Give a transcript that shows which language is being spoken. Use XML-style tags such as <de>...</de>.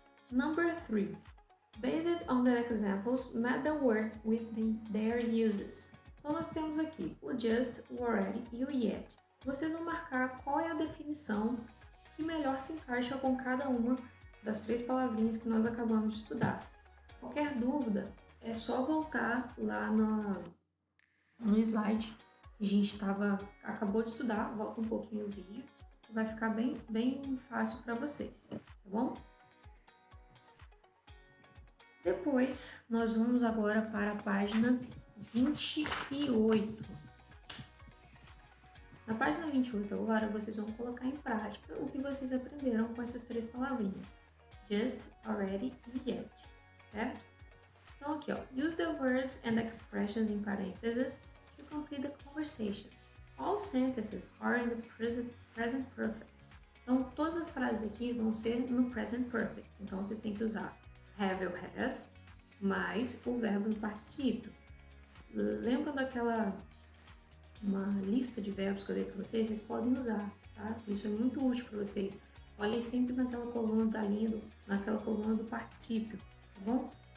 <en>Number 3. Based on the examples, match the words with their uses.</en> <pt>Então, nós temos aqui o just, o already e o yet. Vocês vão marcar qual é a definição que melhor se encaixa com cada uma das 3 palavrinhas que nós acabamos de estudar. Qualquer dúvida, é só voltar lá no slide que a gente acabou de estudar, volta um pouquinho o vídeo, vai ficar bem fácil para vocês, tá bom? Depois, nós vamos agora para a página 28. Na página 28 agora, vocês vão colocar em prática o que vocês aprenderam com essas 3 palavrinhas. Just, already e yet, certo? Então aqui, ó,</pt> <en>use the verbs and expressions in parentheses to complete the conversation. All sentences are in the present perfect.</en> <pt>Então, todas as frases aqui vão ser no present perfect. Então, vocês têm que usar have ou has, mais o verbo no particípio. Lembram daquela uma lista de verbos que eu dei para vocês? Vocês podem usar, tá? Isso é muito útil para vocês. Olhem sempre naquela coluna da linha, naquela coluna do particípio, tá bom?</pt>